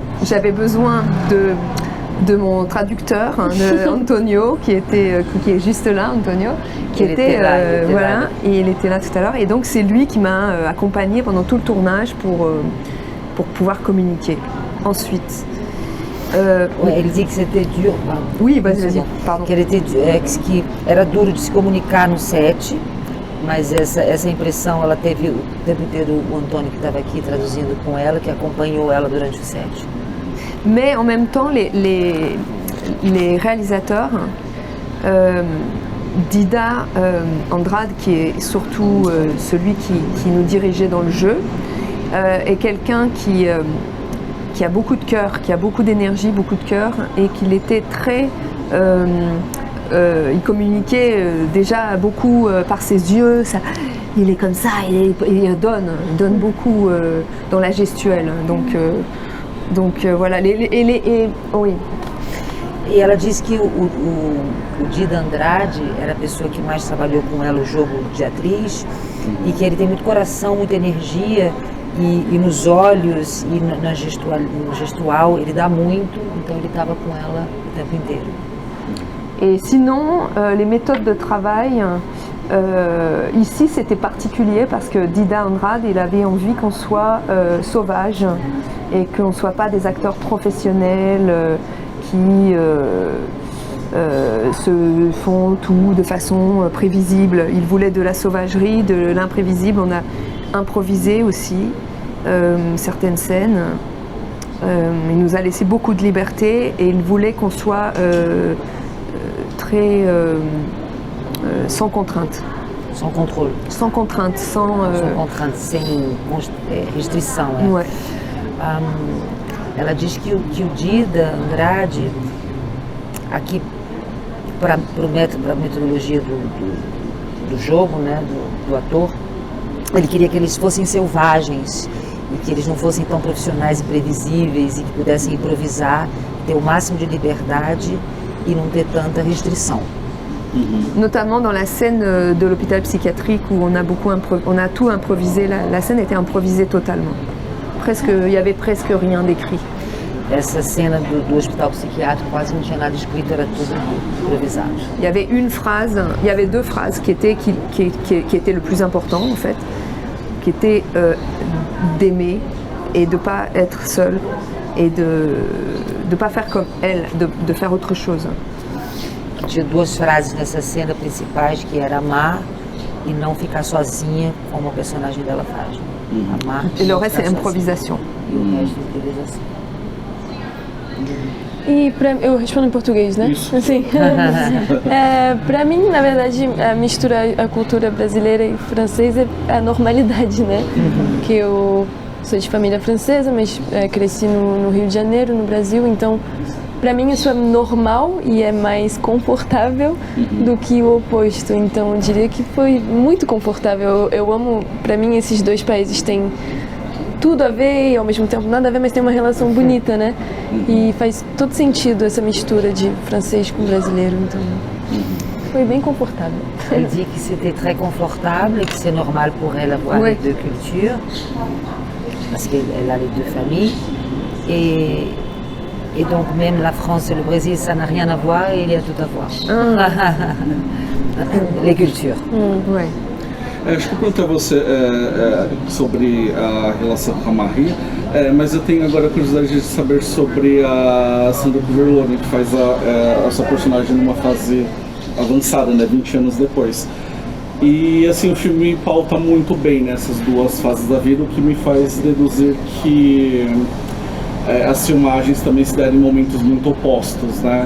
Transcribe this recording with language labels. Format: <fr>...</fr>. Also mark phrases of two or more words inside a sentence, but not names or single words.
<fr>J'avais besoin de mon traducteur, de Antonio, qui est juste là, Antonio, et il était là tout à l'heure. Et donc c'est lui qui m'a accompagnée pendant tout le tournage pour pouvoir communiquer. Ensuite, ele dit que c'était dur. Oui, vas-y, pardon.</fr> <pt>Que era duro de se comunicar no set, mas essa impressão ela teve o tempo inteiro o Antônio que estava aqui traduzindo com ela, que acompanhou ela durante o set.</pt> <fr>Mais en même temps, les réalisateurs, Dida Andrade, qui est surtout celui qui nous dirigeait dans le jeu, est quelqu'un qui a beaucoup de cœur, qui a beaucoup d'énergie, beaucoup de cœur, et qu'il était très... il communiquait déjà beaucoup par ses yeux, il est comme ça, il donne beaucoup dans la gestuelle. Donc voilà, oui.</fr> <pt>E ela disse que o Dida Andrade era a pessoa que mais trabalhou com ela o jogo de atriz, e que ele tem muito coração, muita energia, e nos olhos e no gestual ele dá muito, então ele estava com ela o tempo inteiro.</pt> <fr>Et sinon, les méthodes de travail, ici c'était particulier parce que Dida Andrade, il avait envie qu'on soit sauvage et qu'on ne soit pas des acteurs professionnels qui se font tout de façon prévisible. Il voulait de la sauvagerie, de l'imprévisible. On a improvisé aussi certaines scènes. Il nous a laissé beaucoup de liberté et il voulait qu'on soit très sans contrainte. Sans contrôle. Sans contrainte, sans contrainte,</fr> <pt>sem restrição.</pt> <fr>Ouais.</fr> <pt>Ela diz que o Dida Andrade, aqui para a metodologia do jogo, né, do ator, ele queria que eles fossem selvagens e que eles não fossem tão profissionais e previsíveis e que pudessem improvisar, ter o máximo de liberdade e não ter tanta restrição.</pt> <fr>Notamment dans la scène de l'hôpital psychiatrique où on a tout improvisé, la scène était improvisée totalement. Il y avait presque rien d'écrit.</fr> <pt>Essa cena do hospital psiquiátrico quase não tinha nada escrito, era tudo improvisado.</pt> <fr>Il y avait deux phrases qui étaient le plus important en fait, qui étaient d'aimer et de pas être seul et de pas faire comme elle, de faire autre chose.</fr> <pt>Tinha duas frases nessa cena principais, que era amar e não ficar sozinha, como a personagem dela faz. Amar</pt> <fr>e le reste c'est improvisation.</fr> <pt>E o resto é improvisação. E eu respondo em português, né? Isso. Sim. Para mim, na verdade, a mistura a cultura brasileira e francesa é a normalidade, né? Porque eu sou de família francesa, mas cresci no Rio de Janeiro, no Brasil, então para mim isso é normal e é mais confortável do que o oposto. Então eu diria que foi muito confortável. Eu amo, para mim esses dois países têm tudo a ver e ao mesmo tempo nada a ver, mas tem uma relação bonita, né? E faz todo sentido essa mistura de francês com brasileiro, então foi bem confortável.</pt> <fr>Elle dit que c'était très confortable et que c'est normal pour elle avoir Ouais. les deux cultures, parce qu'elle a les deux familles. Et donc même la France et le Brésil, ça n'a rien à voir et il y a tout à voir. Les cultures. Ouais.</fr> <pt>Acho que eu perguntei a você sobre a relação com a Marie, mas eu tenho agora a curiosidade de saber sobre a Sandra Coverlone, que faz a sua personagem numa fase avançada, né, 20 anos depois. E assim, o filme pauta muito bem nessas duas fases da vida, o que me faz deduzir que as filmagens também se deram em momentos muito opostos, né?</pt>